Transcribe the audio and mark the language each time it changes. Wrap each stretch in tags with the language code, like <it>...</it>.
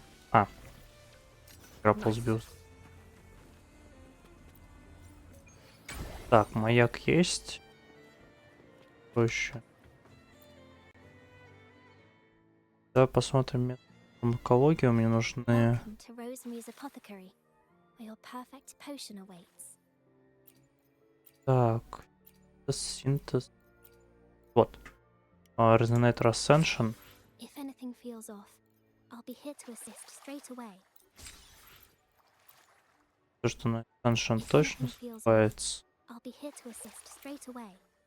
<ru>А. Крапл сбился. Так, маяк есть. Проще. Давай посмотрим фармакологию. Мне нужны...</ru> <en>Welcome to Rosemary's Apothecary, where your perfect potion awaits.</en> <ru>Так. Синтез. Вот.</ru> <en>Resonator Ascension. If anything feels off, I'll be here to assist straight away.</en> <ru>То, что на Ascension точно собирается.</ru> <en>I'll be here to assist straight away.</en>